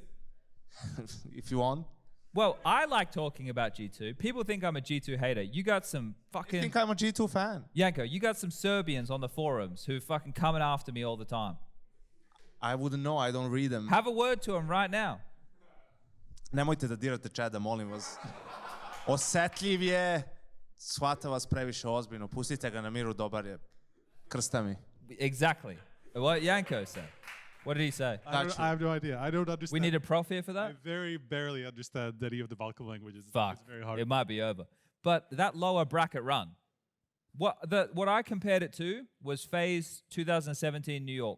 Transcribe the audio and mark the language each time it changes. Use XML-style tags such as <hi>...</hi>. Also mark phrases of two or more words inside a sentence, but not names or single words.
<en>If you want. Well, I like talking about G2. People think I'm a G2 hater. You got some fucking... I think I'm a G2 fan. Yanko, you got some Serbians on the forums who fucking coming after me all the time. I wouldn't know. I don't read them. Have a word to them right now.</en> <sr>Nemojte da dirate Chada, molim vas. Osetljiv je. Shvata vas previše ozbiljno. Pustite ga na miru, dobar je. Krsta mi.</sr> <en>Exactly. What Yanko said. What did he say? I have no idea. I don't understand. We need a prof here for that? I very barely understand any of the Balkan languages. Fuck. It's very hard. It might be over. But that lower bracket run, what I compared it to was FaZe 2017 New York.</en>